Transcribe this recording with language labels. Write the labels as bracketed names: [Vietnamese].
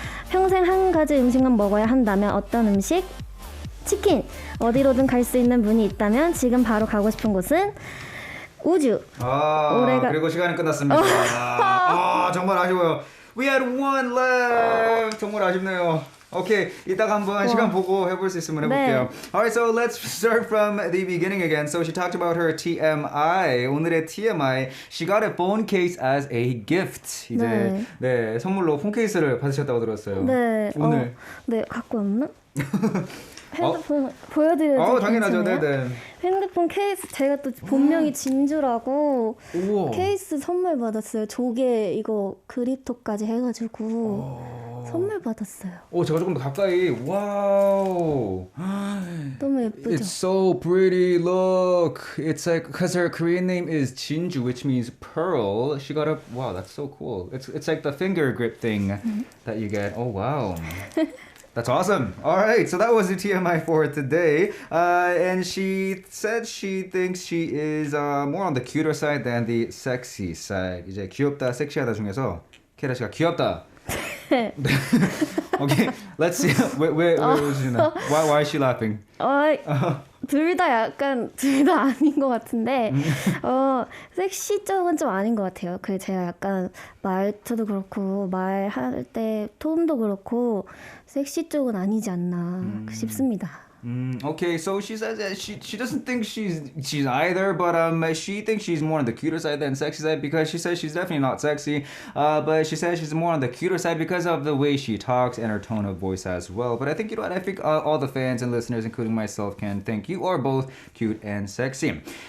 [Korean] 평생 한 가지 음식만 먹어야 한다면 어떤 음식? 치킨. 어디로든 갈 수 있는 문이 있다면 지금 바로 가고 싶은 곳은 우주. 그리고 시간이 끝났습니다. 정말 아쉬워요. [English] We had one left. [Korean] 정말 아쉽네요. 오케이, 이따가 한번 시간 보고 해볼 수 있으면 해볼게요. [English] Alright, so let's start from the beginning again. So she talked about her TMI. [Korean] 오늘의 TMI. [English] She got a phone case as a gift. [Korean] 이제 네 선물로 폰 케이스를 받으셨다고 들었어요. 네. 오늘. 네, 갖고 왔나? 핸드폰 보여드려도 당연하죠. 괜찮아요? 네네. 핸드폰 케이스 제가 또 본명이 진주라고 우와. 케이스 선물 받았어요. 조개 이거 그립톡까지 해가지고 선물 받았어요. 제가 조금 더 가까이. 와우. 너무 예쁘죠? [English] It's so pretty. Look, it's like because her Korean name is Jin-ju, which means pearl. She got a wow. That's so cool. It's like the finger grip thing that you get. Oh wow. That's awesome. All right, so that was the TMI for today. And she said she thinks she is more on the cuter side than the sexy side. [Korean] 이제 귀엽다, 섹시하다 중에서 키아라 씨가 귀엽다. [English] Okay, let's see. [Korean] 왜 웃으시나? [English] Why is she laughing? [Korean] 둘 다 아닌 것 같은데 섹시 쪽은 좀 아닌 것 같아요. 그 제가 약간 말투도 그렇고 말할 때 톤도 그렇고 섹시 쪽은 아니지 않나 싶습니다. [English] Okay, so she says that she doesn't think she's either, but she thinks she's more on the cuter side than sexy side because she says she's definitely not sexy, but she says she's more on the cuter side because of the way she talks and her tone of voice as well. But I think you know what? I think all the fans and listeners, including myself, can think you are both cute and sexy.